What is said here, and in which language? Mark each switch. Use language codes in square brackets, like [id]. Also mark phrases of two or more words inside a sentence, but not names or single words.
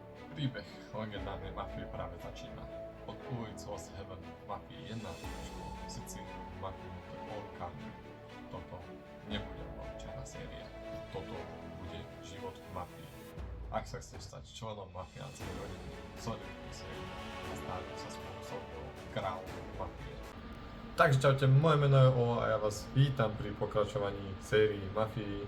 [sk] Príbeh legendárnej mafie práve začína. Od ulic Lost Heaven v Mafii 1 až po Sicíliu v Mafii All Carter. Toto nebude obyčajná séria. Toto bude život v mafii. Ak sa chceš stať členom mafiánskej rodiny, sleduj sériu a stále sa spolu so mnou kráľom mafie. Takže čaute, moje meno je Ovo a ja vás vítam pri pokračovaní sérii Mafii.